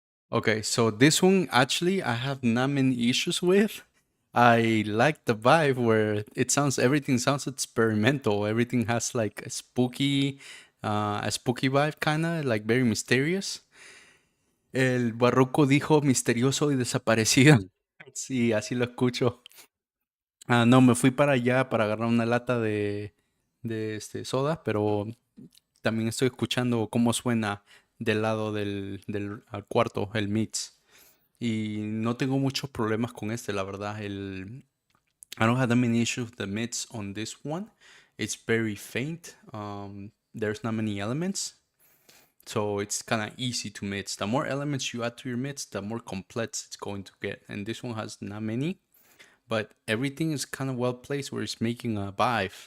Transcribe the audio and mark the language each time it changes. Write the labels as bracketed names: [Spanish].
[English] Okay, so this one actually I have not many issues with. I like the vibe where everything sounds experimental. Everything has like a spooky vibe kinda, like very mysterious. [Spanish] El barroco dijo misterioso y desaparecido. Sí, así lo escucho. No, me fui para allá para agarrar una lata de soda, pero también estoy escuchando cómo suena del lado del cuarto, el mix. Y no tengo muchos problemas con la verdad. [English] I don't have that many issues with the mids on this one. It's very faint. There's not many elements. So it's kind of easy to mix. The more elements you add to your mix, the more complex it's going to get. And this one has not many. But everything is kind of well placed where it's making a vibe.